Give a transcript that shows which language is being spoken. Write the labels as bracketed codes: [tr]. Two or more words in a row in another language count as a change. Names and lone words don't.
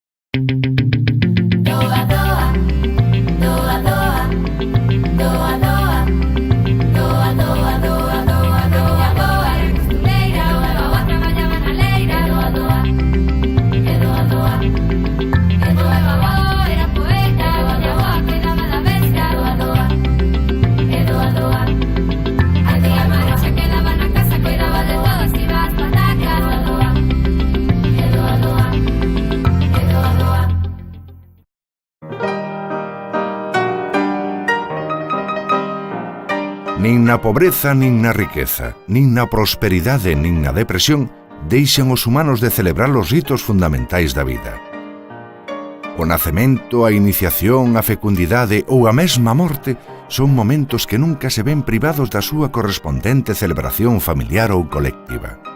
[gl] Doa, doa, doa, doa, doa, doa, doa, doa, doa, doa, doa, doa, era costureira, a avó traballaba na leira, doa, doa, e doa, doa, e doa, a avó era poeta, a miña avó cuidaba da bestia, doa, doa, e doa, doa, a tía Mari se quedaba na casa, cuidaba de todo, se iba ás patacas, doa, doa, e doa, doa, e doa, doa. Nin na pobreza nin na riqueza, nin na prosperidade nin na depresión, deixan os humanos de celebrar os ritos fundamentais da vida. O nacemento, a iniciación, a fecundidade ou a mesma morte son momentos que nunca se ven privados da súa correspondente celebración familiar ou colectiva.